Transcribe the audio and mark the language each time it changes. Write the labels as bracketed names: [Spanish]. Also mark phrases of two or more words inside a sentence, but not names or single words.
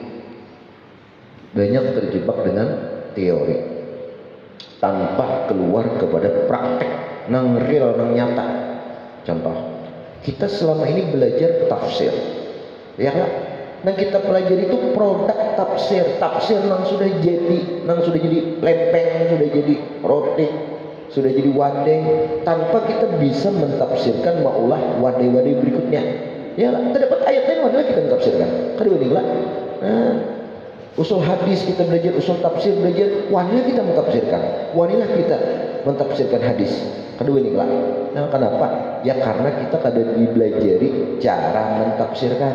[Banjar] Tanpa keluar kepada praktek nang real, nang nyata. Contoh, kita selama ini belajar tafsir, ya kan? Nah kita pelajari itu produk tafsir nang sudah jadi lempeng, sudah jadi roti, sudah jadi wadai, tanpa kita bisa mentafsirkan maulah wadai-wadai berikutnya. Ya lah, terdapat ayat lain mana kita mentafsirkan. Kedua ini lah. Nah, usul hadis kita belajar, usul tafsir belajar, wanilah kita mentafsirkan hadis. Kedua nih lah. Nah, kenapa? Ya karena kita kadang dibelajari cara mentafsirkan.